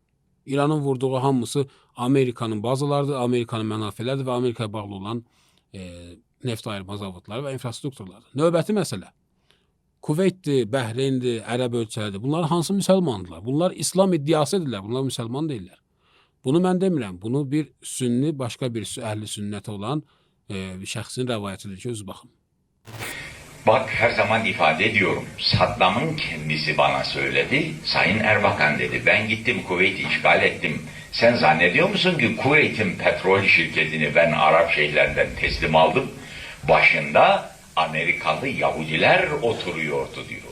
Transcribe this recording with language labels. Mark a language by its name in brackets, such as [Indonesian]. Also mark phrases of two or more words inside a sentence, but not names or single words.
[Azerbaijani] İranın vurduğu hamısı Amerikanın bazalarıdır, Amerikanın mənafələridir və Amerikaya bağlı olan neft ayırma zavodları və infrastrukturlardır. Növbəti məsələ, Kuveytdir, Bəhreyindir, Ərəb ölkələrdir. Bunlar hansı müsəlmandırlar? Bunlar İslam iddiası edirlər, bunlar müsəlman deyirlər. Bunu mən demirəm, bunu bir sünni, başqa bir əhli sünnəti olan şəxsin rəvayətidir ki, özü baxın. [Turkish] Bak her zaman ifade ediyorum. Saddam'ın kendisi bana söyledi. Sayın Erbakan dedi. Ben gittim Kuveyt'i işgal ettim. Sen zannediyor musun ki Kuveyt'in petrol şirketini ben Arap şeyhlerinden teslim aldım? Başında Amerikalı Yahudiler oturuyordu diyor.